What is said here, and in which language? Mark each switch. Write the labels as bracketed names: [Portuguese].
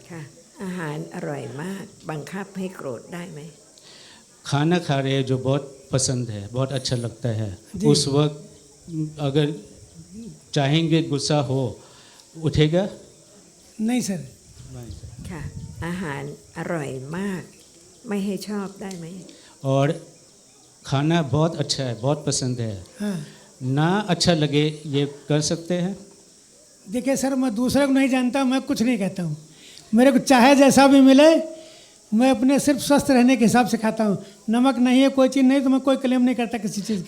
[Thai] ค่ะ อาหารอร่อยมากบังคับให้โกรธได้ไหม [Hindi] खाना खा रहे हैं जो बहुत पसंद है, बहुत अच्छा लगता है, जी। उस वक्त अगर चाहेंगे गुस्सा हो उठेगा? नहीं सर, [Thai] ค่ะ อาหารอร่อยมาก ไม่ให้ชอบได้ไหม [Hindi] और खाना बहुत अच्छा है, बहुत पसंद है, हाँ। ना अच्छा लगे ये कर सकते हैं? देखिए सर, मैं दूसरे को नहीं जानता, मैं कुछ नहीं कहता हूँ। मेरे को चाहे जैसा भी मिले, मैं अपने सिर्फ स्वस्थ रहने के हिसाब से खाता हूँ। नमक नहीं है, कोई चीज़ नहीं, तो मैं कोई क्लेम नहीं करता किसी चीज़ का।